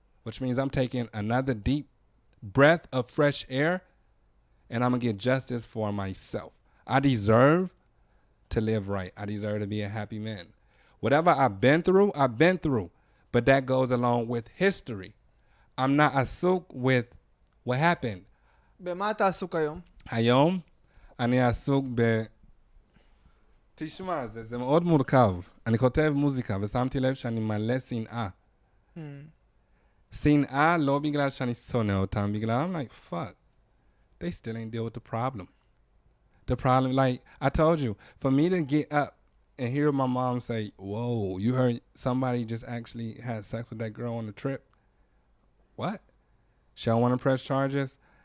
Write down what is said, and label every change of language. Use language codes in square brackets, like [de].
[en] Which means I'm taking another deep breath of fresh air, and I'm going to get justice for myself. I deserve to live right. I deserve to be a happy man. Whatever I've been through, I've been through. But that goes along with history. I'm not asuk with what happened. [he] במה אתה עסוק היום? היום אני עסוק תשמע, זה מאוד מורכב. אני כותב מוזיקה, ושמתי לב שאני מלא שנאה. שנאה לא בגלל שאני שונא אותם, בגלל [en] I'm like, fuck, they still ain't deal with the problem. The problem, like, I told you, for me to get up and hear my mom say, whoa, you heard somebody just actually had sex with that girl on the trip? What? She don't want to press charges?